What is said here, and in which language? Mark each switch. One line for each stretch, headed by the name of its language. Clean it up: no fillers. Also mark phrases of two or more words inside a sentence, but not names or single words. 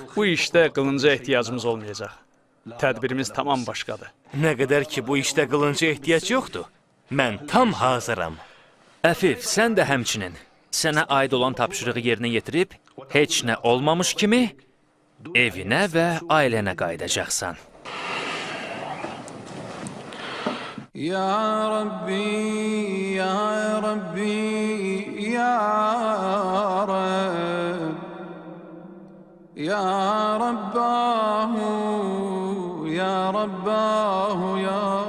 Azerbaijani: Bu işdə qılınca ehtiyacımız olmayacaq. Tədbirimiz tamam başqadır. Nə qədər ki bu işdə qılınca ehtiyac yoxdur. Mən tam hazıram. Əfif, sən də həmçinin sənə aid olan tapşırığı yerinə yetirib, heç nə olmamış kimi evinə və ailənə qayıdacaqsan.
Arabic: يا ربي يا ربي يا رب يا رباه يا رباه يا